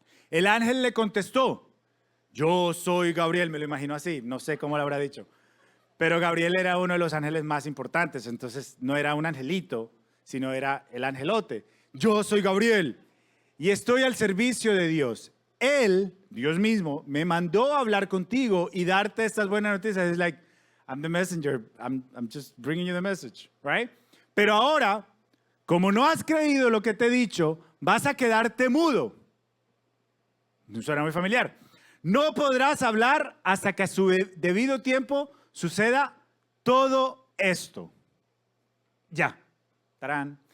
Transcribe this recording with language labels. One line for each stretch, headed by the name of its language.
Spanish: El ángel le contestó, yo soy Gabriel, me lo imagino así, no sé cómo lo habrá dicho. Pero Gabriel era uno de los ángeles más importantes, entonces no era un angelito, sino era el angelote. Yo soy Gabriel y estoy al servicio de Dios. Él, Dios mismo, me mandó a hablar contigo y darte estas buenas noticias.
English: Es like, I'm the messenger, I'm just bringing you the message, right?
Spanish: Pero ahora, como no has creído lo que te he dicho, vas a quedarte mudo. No suena muy familiar. No podrás hablar hasta que a su debido tiempo suceda todo esto. Ya. ¡Tarán!